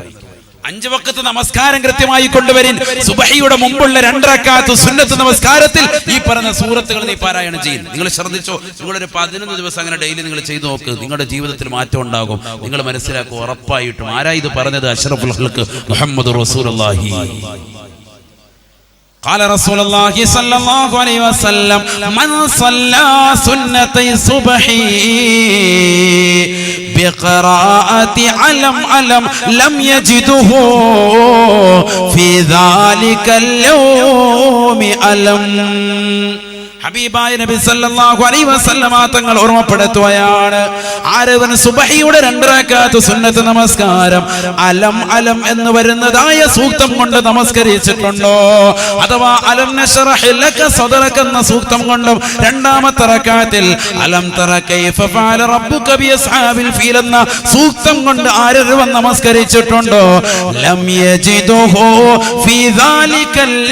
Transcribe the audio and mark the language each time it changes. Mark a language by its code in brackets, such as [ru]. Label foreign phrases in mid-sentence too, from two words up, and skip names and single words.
[ml] 5 വഖത്ത് നമസ്കാരം കൃത്യമായി കൊണ്ടുവരിൻ. സുബഹിയുടെ മുമ്പുള്ള 2 റക്അത്ത് സുന്നത്ത് നമസ്കാരത്തിൽ ഈ പറഞ്ഞ സൂറത്തുകൾ നീ പാരായണം ചെയ്യും. നിങ്ങൾ ശ്രദ്ധിച്ചോ, നിങ്ങളൊരു 11 ദിവസം അങ്ങനെ ഡെയിലി നിങ്ങൾ ചെയ്തു നോക്ക്, നിങ്ങളുടെ ജീവിതത്തിൽ മാറ്റം ഉണ്ടാകും. നിങ്ങൾ മനസ്സിലാക്കും ഉറപ്പായിട്ടും. ആരാ ഇത് പറഞ്ഞത്? [ar] أشرف الخلق محمد رسول الله. قال رسول الله صلى الله عليه وسلم من صلى سنتي الصبح بقراءة علم لم يجده في ذلك اليوم ألم. [ml] ഹബീബായ നബി [ar] صلى الله عليه وسلم [ml] തങ്ങൾ ഓർമ്മപ്പെടുത്തുകയാണ്, ആരവൻ സുബഹിയുടെ 2 റക്അത്ത് സുന്നത്ത് നമസ്കാരം അലം എന്ന് വരുന്നതായ സൂക്തം കൊണ്ട് നമസ്കരിച്ചിട്ടുണ്ടോ, അഥവാ [ar] ألم نشرح لك صدرك [ml] എന്ന സൂക്തം കൊണ്ടും 2ാമത്തെ റക്അത്തിൽ [ar] ألم تر كيف فعل ربك ب أصحاب الفيل [ml] എന്ന സൂക്തം കൊണ്ട് ആരവൻ നമസ്കരിച്ചിട്ടുണ്ടോ, [ar] لم يجده في ذلك